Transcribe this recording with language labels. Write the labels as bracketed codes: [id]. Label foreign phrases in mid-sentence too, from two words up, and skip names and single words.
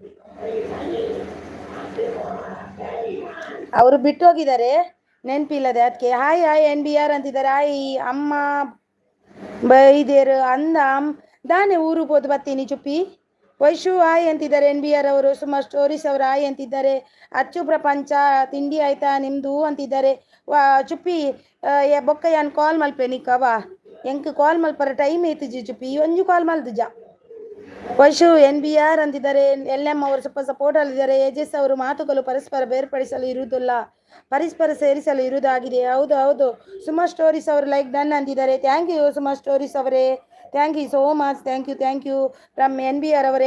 [kn] ಅವರು ಬಿಟ್ಟು ಹೋಗಿದ್ದಾರೆ ನೆನಪಿಲ್ಲದೆ, ಅದಕ್ಕೆ ಹಾಯ್ NBR ಅಂತಿದ್ದಾರೆ. [tcy] ಹಾಯ್ ಅಮ್ಮ ಬೈದೇರು ಅಂದ ದಾನೆ ಊರು ಹೋದು ಬರ್ತೀನಿ ಚುಪ್ಪಿ. [kn] ವೈಶು ಹಾಯ್ ಅಂತಿದ್ದಾರೆ. NBR ಅವರು. ಸುಮಾ ಸ್ಟೋರೀಸ್ ಅವರು ಹಾಯ್ ಅಂತಿದ್ದಾರೆ. ಅಚ್ಚು ಪ್ರಪಂಚ ತಿಂಡಿ ಆಯ್ತಾ ನಿಮ್ಮದು ಅಂತಿದ್ದಾರೆ. [tcy] ಚುಪ್ಪಿ ಬೊಕ್ಕ ಯಾನ್ ಕಾಲ್ ಮಲ್ಪೆ ನಿಕ್ಕವ ಎಂಕ್ ಕಾಲ್ ಮಲ್ಪರ ಟೈಮ್ ಐತಿ ಚುಪ್ಪಿ ಒಂಜು ಕಾಲ್ ಮಲ್ದು ಜಾ. [kn] ವೈಶು NBR ಅಂತಿದ್ದಾರೆ. LM ಅವರು ಸ್ವಲ್ಪ ಸಪೋರ್ಟ್ ಅಲ್ಲಿದ್ದಾರೆ. AJS ಅವರು ಮಾತುಗಳು ಪರಸ್ಪರ ಬೇರ್ಪಡಿಸಲು ಇರುವುದಿಲ್ಲ, ಪರಸ್ಪರ ಸೇರಿಸಲು ಇರುವುದಾಗಿದೆ. ಹೌದು ಹೌದು. ಸುಮಾ ಸ್ಟೋರೀಸ್ ಅವರು [en] like done [kn] ಅಂತಿದ್ದಾರೆ. [en] thank you [kn] ಸುಮಾ ಸ್ಟೋರೀಸ್ ಅವರೇ. [en] Thank you so much. Thank you from NBR ಅವರೇ.